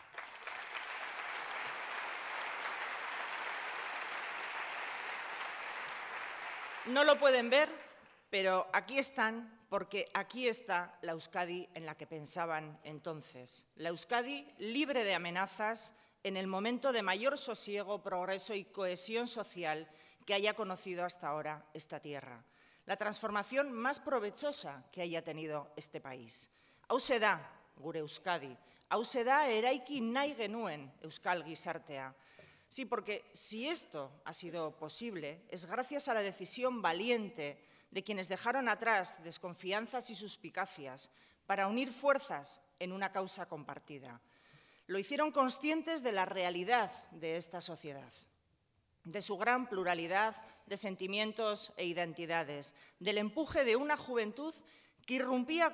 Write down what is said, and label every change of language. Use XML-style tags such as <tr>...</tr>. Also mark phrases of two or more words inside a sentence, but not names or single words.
<es>No lo pueden ver, pero aquí están, porque aquí está la Euskadi en la que pensaban entonces. La Euskadi libre de amenazas en el momento de mayor sosiego, progreso y cohesión social que haya conocido hasta ahora esta tierra. La transformación más provechosa que haya tenido este país.</es> <eu>Hauxe da gure Euskadi, hauxe da eraiki nahi genuen Euskal Gizartea.</eu> <es>Sí, porque si esto ha sido posible, es gracias a la decisión valiente de quienes dejaron atrás desconfianzas y suspicacias para unir fuerzas en una causa compartida. Lo hicieron conscientes de la realidad de esta sociedad, de su gran pluralidad de sentimientos e identidades, del empuje de una juventud que irrumpía</es>